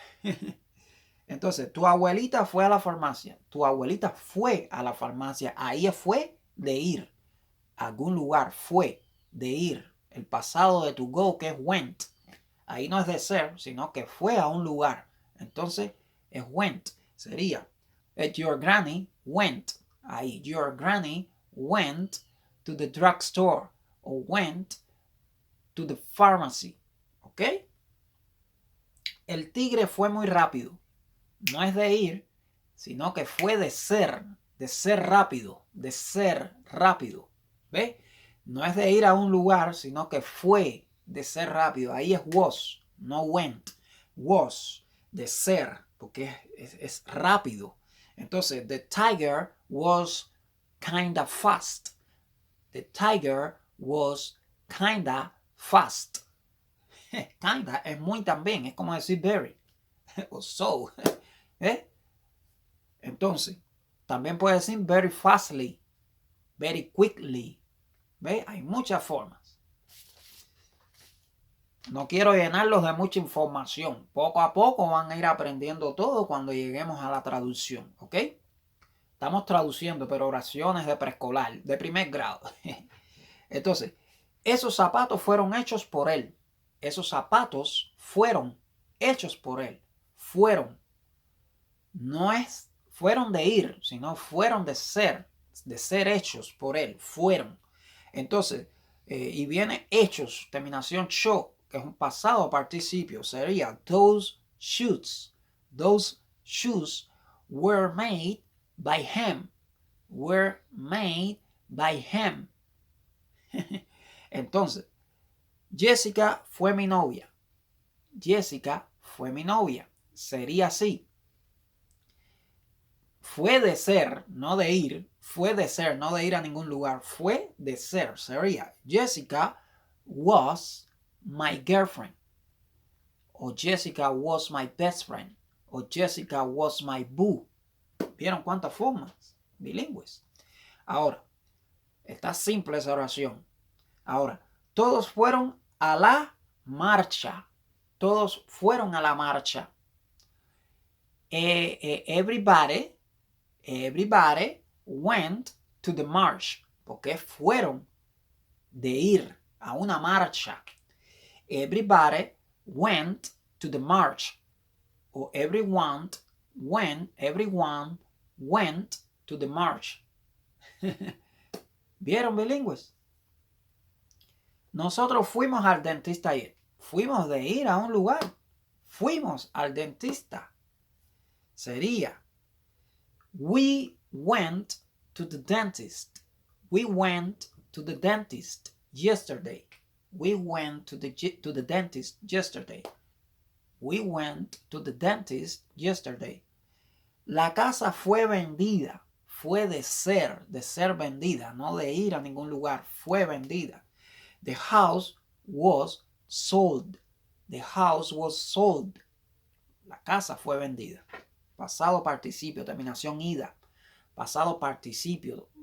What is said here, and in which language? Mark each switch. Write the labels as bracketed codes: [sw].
[es] Entonces, tu abuelita fue a la farmacia. Tu abuelita fue a la farmacia. Ahí fue de ir. A algún lugar fue de ir. El pasado de [en] to go, [es] que es went. Ahí no es de ser, sino que fue a un lugar. Entonces, es went. Sería, [en] your granny went. Ahí, your granny went to the drugstore. O went to the pharmacy. ¿Ok? [es] El tigre fue muy rápido. No es de ir, sino que fue de ser rápido, ¿Ve? No es de ir a un lugar, sino que fue de ser rápido. Ahí es was, no went. Was, de ser, porque es rápido. [en] Entonces, the tiger was kinda fast. The tiger was kinda fast. [es] Kinda es muy también, es como decir very o so. Entonces, también puede decir [en] very fastly, very quickly. [es] ¿Ve? Hay muchas formas. No quiero llenarlos de mucha información. Poco a poco van a ir aprendiendo todo cuando lleguemos a la traducción. ¿Ok? Estamos traduciendo, pero oraciones de preescolar, de primer grado. Entonces, esos zapatos fueron hechos por él. Esos zapatos fueron hechos por él. Fueron. No es, fueron de ir, sino fueron de ser hechos por él. Fueron. Entonces, y viene hechos, terminación show, que es un pasado participio. [en] Sería those shoes. Those shoes were made by him. Were made by him. [es] Entonces, Jessica fue mi novia. Jessica fue mi novia. Sería así. Fue de ser, no de ir. Fue de ser, no de ir a ningún lugar. Fue de ser. [en] Sería Jessica was my girlfriend. O Jessica was my best friend. [es] O [en] Jessica was my boo. [es] ¿Vieron cuántas formas? Bilingües. Ahora, está simple esa oración. Ahora, todos fueron a la marcha. Todos fueron a la marcha. [en] Everybody went to the march. [es] Porque fueron de ir a una marcha. [en] Everybody went to the march. O everyone went to the march. [es] ¿Vieron, bilingües? Nosotros fuimos al dentista ayer. Fuimos de ir a un lugar. Fuimos al dentista. [en] Sería we went to the dentist. We went to the dentist yesterday. We went to the dentist yesterday. We went to the dentist yesterday. [es] La casa fue vendida. Fue de ser vendida, no de ir a ningún lugar. Fue vendida. [en] The house was sold. The house was sold. [es] La casa fue vendida. Pasado participio, terminación ida. Pasado participio.